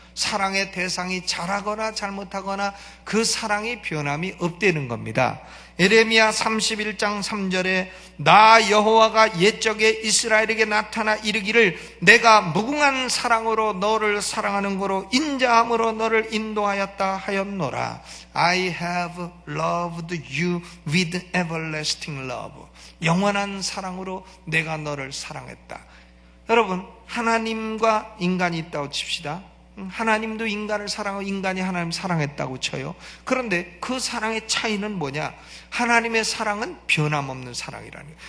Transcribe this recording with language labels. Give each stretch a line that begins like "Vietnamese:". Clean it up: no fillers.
Korean: 사랑의 대상이 잘하거나 잘못하거나 그 사랑이 변함이 없다는 겁니다. 에레미야 31장 3절에 나 여호와가 옛적에 이스라엘에게 나타나 이르기를 내가 무궁한 사랑으로 너를 사랑하는 거로 인자함으로 너를 인도하였다 하였노라.
English: I have loved you with everlasting love.
Korean: 영원한 사랑으로 내가 너를 사랑했다. 여러분, 하나님과 인간이 있다고 칩시다. 하나님도 인간을 사랑하고 인간이 하나님을 사랑했다고 쳐요. 그런데 그 사랑의 차이는 뭐냐? 하나님의 사랑은 변함없는 사랑이라는 거예요.